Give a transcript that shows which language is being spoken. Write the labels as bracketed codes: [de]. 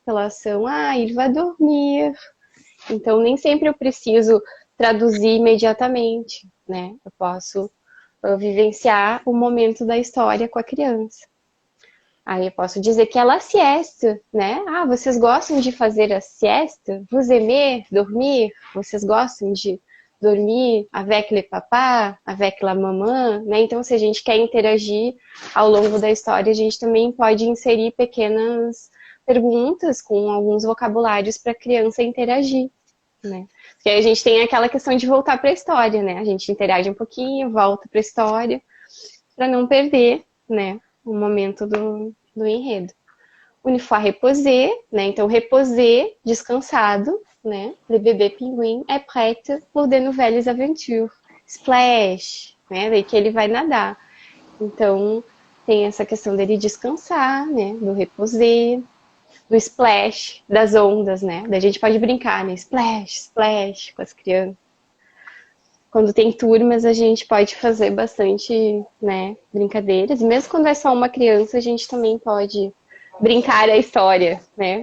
[pt] Pela ação, [fr] il va dormir. [pt] Então nem sempre eu preciso traduzir imediatamente, né? Eu posso vivenciar o momento da história com a criança. Aí eu posso dizer que ela siesta, né? Vocês gostam de fazer a siesta? [fr] Vous aimez dormir? [pt] Vocês gostam de dormir [fr] avec le papa, avec la maman, [pt] né? Então, se a gente quer interagir ao longo da história, a gente também pode inserir pequenas perguntas com alguns vocabulários para a criança interagir, né? Porque aí a gente tem aquela questão de voltar para a história, né? A gente interage um pouquinho, volta para a história, para não perder, né, o momento do enredo. [fr] Une fois reposé, [pt] né? Então, reposer, descansado, né? [fr] Le bébé pinguim é prête pour de nouvelles aventures. [pt] Splash, né? Daí que ele vai nadar. Então, tem essa questão dele descansar, né? Do reposer, do splash, das ondas, né? Daí a gente pode brincar, né? Splash, splash com as crianças. Quando tem turmas, a gente pode fazer bastante, né, brincadeiras. E mesmo quando é só uma criança, a gente também pode brincar a história, né?